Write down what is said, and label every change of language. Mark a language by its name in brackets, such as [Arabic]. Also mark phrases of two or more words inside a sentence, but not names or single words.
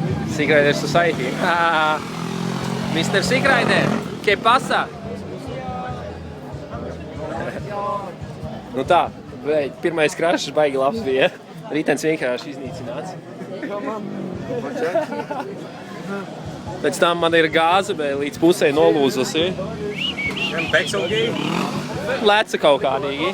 [English] Sea Rider Society. Mr. [Spanish] Sea Rider, ¿qué pasa? [Latvian] Nu tā, pirmais krašs baigi labs bija. Ritenis vienkārši iznīcināts. Pēc tam man ir gāze, bet līdz pusē nolūzusi. Leca kaut kādīgi.